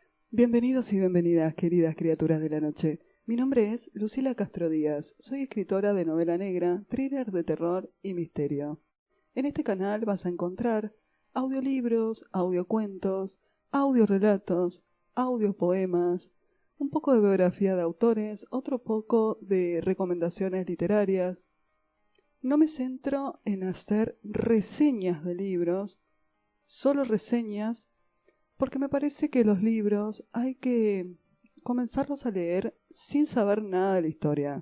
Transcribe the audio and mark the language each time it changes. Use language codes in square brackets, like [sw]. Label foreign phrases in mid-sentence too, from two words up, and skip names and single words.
[es] Bienvenidos y bienvenidas, queridas criaturas de la noche. Mi nombre es Lucila Castro Díaz. Soy escritora de novela negra, thriller de terror y misterio. En este canal vas a encontrar audiolibros, audiocuentos, audiorelatos, audiopoemas, un poco de biografía de autores, otro poco de recomendaciones literarias. No me centro en hacer reseñas de libros, solo reseñas, porque me parece que los libros hay que comenzarlos a leer sin saber nada de la historia.